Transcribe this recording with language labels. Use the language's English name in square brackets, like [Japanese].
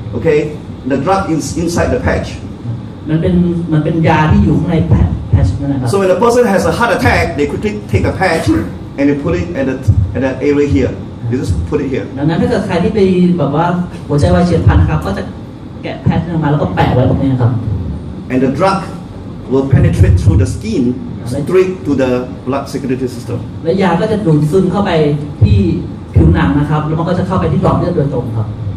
[English] Okay, the drug is inside the patch. [Thai] มันเป็นยาที่อยู่ข้างในแพชนั่นนะครับ [English] So when a person has a heart attack, they quickly take a patch and they put it at the area here. They just put it here. [Thai] ดังนั้นถ้าเกิดใครที่ไปแบบว่าหัวใจวายเฉียบพลันนะครับก็จะแกะแพชออกมาแล้วก็แปะไว้ตรงนี้ครับ [English] And the drug will penetrate through the skin straight to the blood circulatory system. [Thai] และยาก็จะดูดซึมเข้าไปที่ผิวหนังนะครับแล้วมันก็จะเข้าไปที่หลอดเลือดโดยตรงครับ